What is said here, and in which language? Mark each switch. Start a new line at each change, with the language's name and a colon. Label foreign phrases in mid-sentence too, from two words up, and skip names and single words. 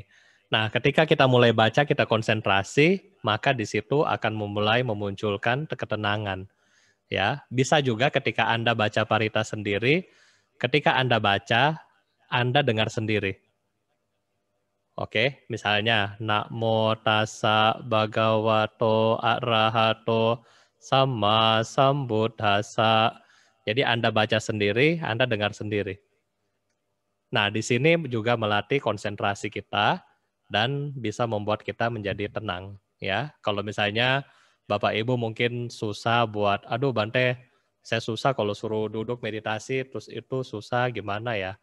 Indonesian: Nah, ketika kita mulai baca, kita konsentrasi, maka di situ akan memulai memunculkan ketenangan. Ya, bisa juga ketika Anda baca parita sendiri, ketika Anda baca, Anda dengar sendiri. Oke, misalnya
Pali: Namo tassa bhagavato arahato sama sambuddhassa.
Indonesian: Jadi Anda baca sendiri, Anda dengar sendiri. Nah, di sini juga melatih konsentrasi kita dan bisa membuat kita menjadi tenang. Ya, kalau misalnya Bapak Ibu mungkin susah buat, aduh Bante, saya susah kalau suruh duduk meditasi, terus itu susah gimana ya?